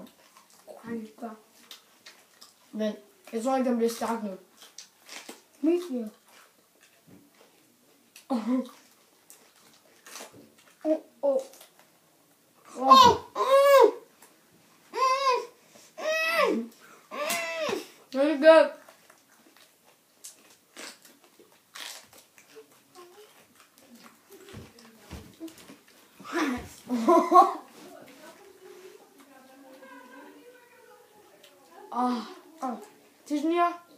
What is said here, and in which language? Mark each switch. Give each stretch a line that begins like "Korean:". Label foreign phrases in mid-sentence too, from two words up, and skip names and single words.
Danish: Korrekt. Men jeg tror ikke, den bliver stærk nu.
Dutch: Niet meer.
English: Very good.
Dutch: Het is niet.